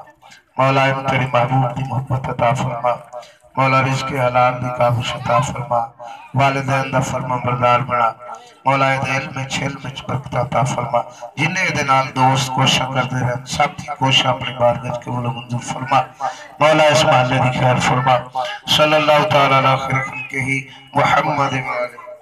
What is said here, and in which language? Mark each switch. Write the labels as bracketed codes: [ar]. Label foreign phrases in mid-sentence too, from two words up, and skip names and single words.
[pa] مولا ان تیری محبوب دی محبت عطا فرما۔ مولا رزق حلال دی کاوش عطا فرما. والدین دا فرماں بردار بنا۔ مولا ایہدے علم چ علم چ برکت عطا فرما. جنہیں ایہدے نال دوست کوشش کرتے رہن سب دی کوشش اپنی بارگاہ چ قبول منظور فرما. مولا اس محلے دی خیر فرما. [ar] صلى الله تعالى على خير خلقه محمد وآله.